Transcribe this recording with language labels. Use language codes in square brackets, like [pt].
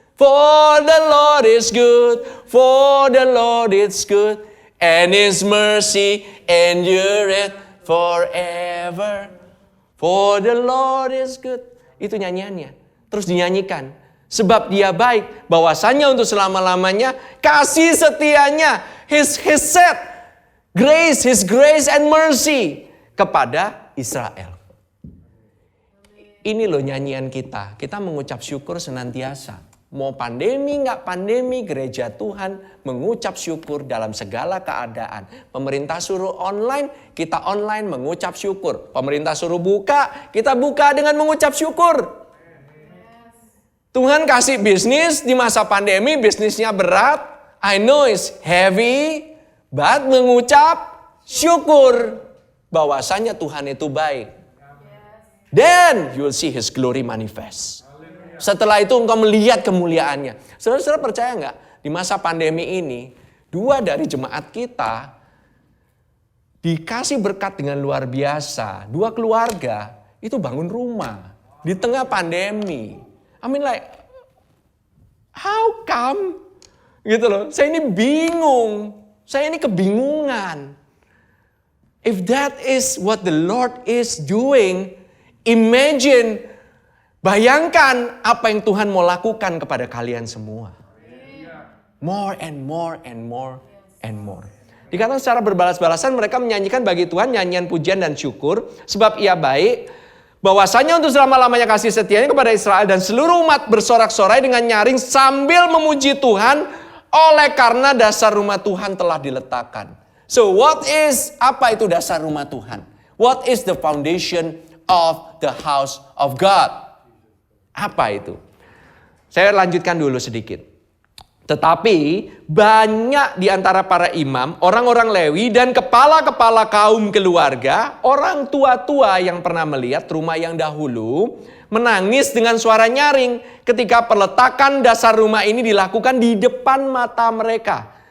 [en] For the Lord is good. For the Lord is good. And His mercy endureth forever. For the Lord is good. [id] Itu nyanyiannya. Terus dinyanyikan. Sebab Dia baik. Bahwasannya untuk selama-lamanya. Kasih setianya. His said. [en] Grace, His grace and mercy. [id] Kepada Israel. Ini loh nyanyian kita. Kita mengucap syukur senantiasa. Mau pandemi nggak pandemi, gereja Tuhan mengucap syukur dalam segala keadaan. Pemerintah suruh online, kita online mengucap syukur. Pemerintah suruh buka, kita buka dengan mengucap syukur. Tuhan kasih bisnis di masa pandemi, bisnisnya berat. [en] I know it's heavy, but [id] mengucap syukur bahwasanya Tuhan itu baik. [en] Then you will see His glory manifest. [id] Setelah itu engkau melihat kemuliaannya. Saudara-saudara percaya nggak? Di masa pandemi ini, 2 dari jemaat kita dikasih berkat dengan luar biasa. 2 keluarga itu bangun rumah di tengah pandemi. [en] I mean like, how come? [id] Gitu loh. Saya ini bingung. Saya ini kebingungan. [en] If that is what the Lord is doing, imagine, [id] bayangkan apa yang Tuhan mau lakukan kepada kalian semua. [en] More and more and more and more. [id] Dikatakan secara berbalas-balasan mereka menyanyikan bagi Tuhan nyanyian pujian dan syukur. Sebab Ia baik. Bahwasanya untuk selama-lamanya kasih setianya kepada Israel. Dan seluruh umat bersorak-sorai dengan nyaring sambil memuji Tuhan. Oleh karena dasar rumah Tuhan telah diletakkan. So apa itu dasar rumah Tuhan? [en] What is the foundation of the house of God? [id] Apa itu? Saya lanjutkan dulu sedikit. Tetapi banyak di antara para imam, orang-orang Lewi dan kepala-kepala kaum keluarga, orang tua-tua yang pernah melihat rumah yang dahulu, menangis dengan suara nyaring ketika peletakan dasar rumah ini dilakukan di depan mata mereka.